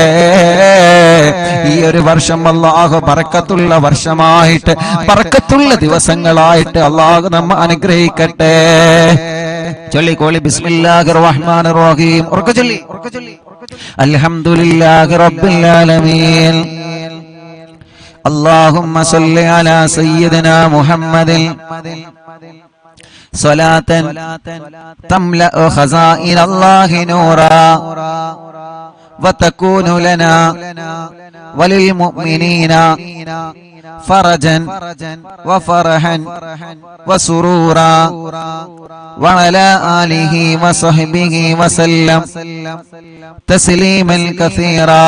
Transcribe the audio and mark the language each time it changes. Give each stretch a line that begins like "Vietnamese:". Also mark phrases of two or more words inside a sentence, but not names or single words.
Malayalam: ഈ ഒരു വർഷം അള്ളാഹു ബറക്കത്തുള്ള വർഷമായിട്ട്, ബറക്കത്തുള്ള ദിവസങ്ങളായിട്ട് അള്ളാഹു നമ്മെ അനുഗ്രഹിക്കട്ടെ.
Arabic: ചൊല്ലിക്കോളി بسم الله الرحمن الرحيم.
Malayalam: ഉറക്കെ ചൊല്ലി.
Arabic: الحمد لله رب العالمين. اللهم صل على سيدنا محمد صلاة تملأ خزائن الله نورا وتكون لنا وللمؤمنين فرجا وفرحا وسرورا وعلى آله وصحبه وسلم تسليما كثيرا.